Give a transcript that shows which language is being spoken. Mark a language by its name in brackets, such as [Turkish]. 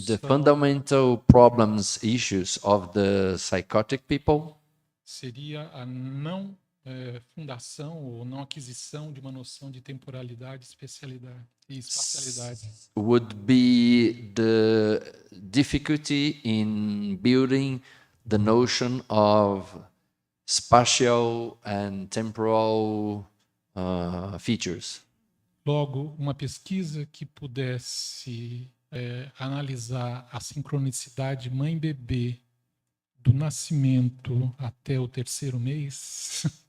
[English] the fundamental problems, issues of the psychotic people, [Portuguese] seria a não fundação ou não aquisição de uma noção de temporalidade, especialidade e espacialidade. [English] Would be the difficulty in building the notion of spatial and temporal features. [Portuguese] Logo, uma pesquisa que pudesse analisar a sincronicidade mãe-bebê do nascimento até o 3º mês.